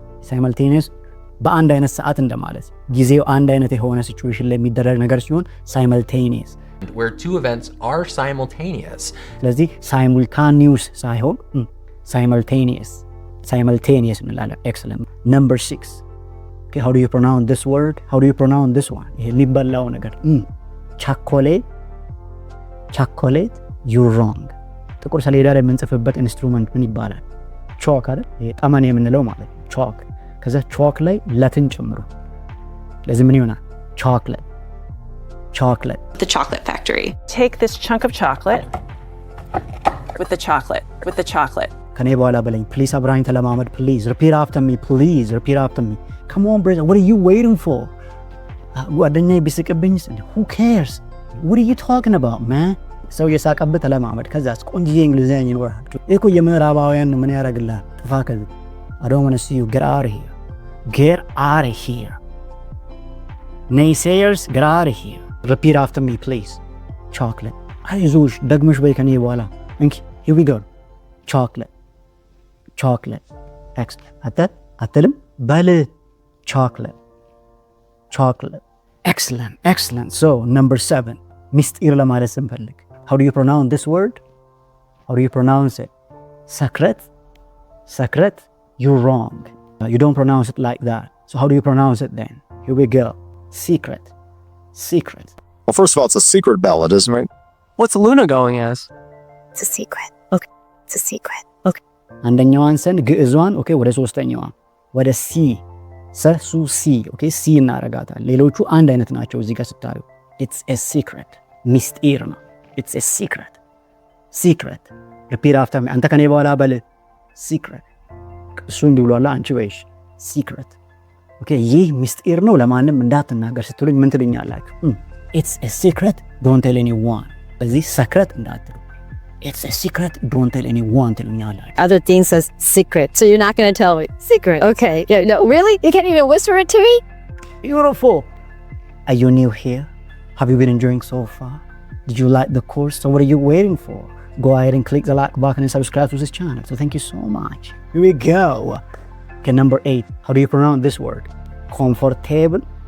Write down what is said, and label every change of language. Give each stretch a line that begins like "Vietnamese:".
Amharic: Simultaneous በአንድ አይነት ሰዓት እንደማለት ጊዜው አንድ አይነት የሆነ ሲቹዌሽን ላይ የሚደረግ ነገር ሲሆን simultaneous.
English: Where two events are simultaneous.
Amharic: ስለዚህ simultaneous ሳይሆን simultaneous እንላለን።
English: Excellent. Number 6. Okay, how do you pronounce this word? How do you pronounce this one?
Amharic: ይሄ የሚበላው ነገር
English: chocolate, you're wrong.
Amharic: ጥቁር ሰሌዳ ላይ የምንጽፍበት ኢንስትሩመንት ምን ይባላል? ቾክ አይደል? ይሄ ጠመኔ የምንለው ማለት ነው። ቾክ ከዛ ቾክ ላይ ለትን ጨምሩ። ለዚህ ምን ይሆናል?
English: chocolate. The chocolate factory. Take this chunk of chocolate with the chocolate, with the chocolate.
Amharic: ከኔ በኋላ በለኝ ፕሊዝ። አብራኝ ተለማመድ ፕሊዝ።
English: ሪፒት አፍተር ሚ ፕሊዝ። ሪፒት አፍተር ሚ ካም ኦን ብሬዘር what are you waiting for?
Amharic: ጓደኛዬ ቢስቅብኝስ
English: who cares? what are you talking about man?
Amharic: ሰው የሳቀብህ ተለማመድ። ከዛስ ቆንጆዬ እንግሊዝኛ ይኖርሃል። እኮ የምዕራባውያን ምን ያደርግልሃል? ጥፋ ከዚህ
English: I don't want to see you. Get out of here. Get out of here. Naysayers, get out of here. Repeat after me, please. Chocolate.
Amharic: አይዞሽ ደግመሽ በይ ከኔ በኋላ እንኪ
English: here we go. Chocolate. Chocolate. Excellent.
Amharic: አትልም በል chocolate.
English: Chocolate. Excellent. Excellent. So, number 7.
Amharic: ምስጢር ለማለት ስንፈልግ
English: how do you pronounce this word? How do you pronounce it? Secret? Secret? You're wrong. You don't pronounce it like that. So how do you pronounce it then? Here we go. Secret. Secret. Well, first of all, it's a secret ballad, isn't it? What's Luna going as? It's a secret. Okay. It's a secret. Okay.
Amharic: አንደኛዋን ሰን ግዕዟን ኦኬ ወደ ሶስተኛዋ ወደ ሲ ሰሱ ሲ ኦኬ ሲ እናረጋታል። ሌሎቹ አንድ አይነት ናቸው እዚህ ጋር ስታዩ
English: it's a secret
Amharic: ምስጢር ነው it's a secret secret
English: repeat after me
Amharic: አንተ ከኔ በኋላ በል secret እሱ እንዲህ ብሏል አንቺ በይሽ secret ኦኬ ይህ ምስጢር ነው ለማንም እንዳትናገር ስትሉኝ ምን ትሉኛላችሁ
English: it's a secret don't tell anyone
Amharic: በዚህ secret እንዳትሉ it's a secret don't tell anyone ትሉኛላችሁ
English: other things as secret so you're not going to tell me secret okay yeah no really you can't even whisper it to me beautiful are you new here have you been enjoying so far did you like the course so what are you waiting for go ahead and click the like button and subscribe to this channel so thank you so much here we go okay number 8 how do you pronounce this word comfortable